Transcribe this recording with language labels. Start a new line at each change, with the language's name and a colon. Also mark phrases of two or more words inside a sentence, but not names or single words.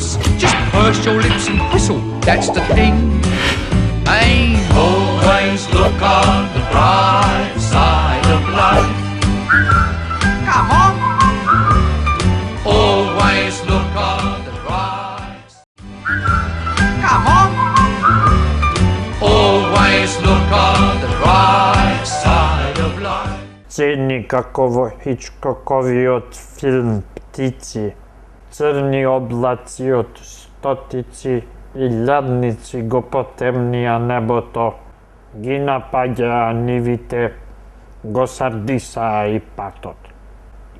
English: Just purse your lips and whistle, that's the thing. Hey, always look on the bright side of life. Come on. Always look on the bright side. Come on. Always look on the bright side of life.
Macedonian: Цени како во Хичкоковиот филм Птици. Црни облаци од стотици и лјадници го потемнија небото. Ги напаѓаа нивите, го сардисаа и патот.